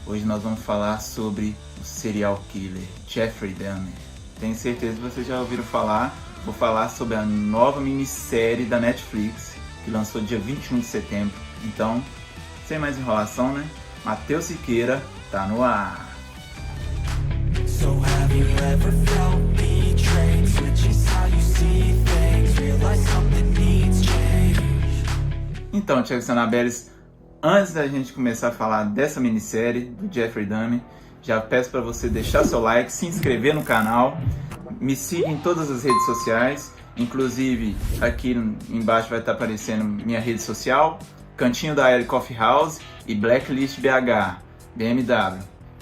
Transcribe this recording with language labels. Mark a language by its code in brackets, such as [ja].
[pt] Hoje nós vamos falar sobre o serial killer Jeffrey Dahmer. Tenho certeza que vocês já ouviram falar. Vou falar sobre a nova minissérie da Netflix, que lançou dia 21 de setembro. Então, sem mais enrolação, né? Matheus Siqueira tá no ar! [en] So have you ever felt betrayed? Switches how you see things, realize something needs change. [pt] Então, Chucks e Annabelles, antes da gente começar a falar dessa minissérie do Jeffrey Dahmer, já peço para você deixar seu like, se inscrever no canal, me siga em todas as redes sociais, inclusive aqui embaixo vai estar aparecendo minha rede social, Cantinho da Ellie Coffee House e Blacklist BH, BMW.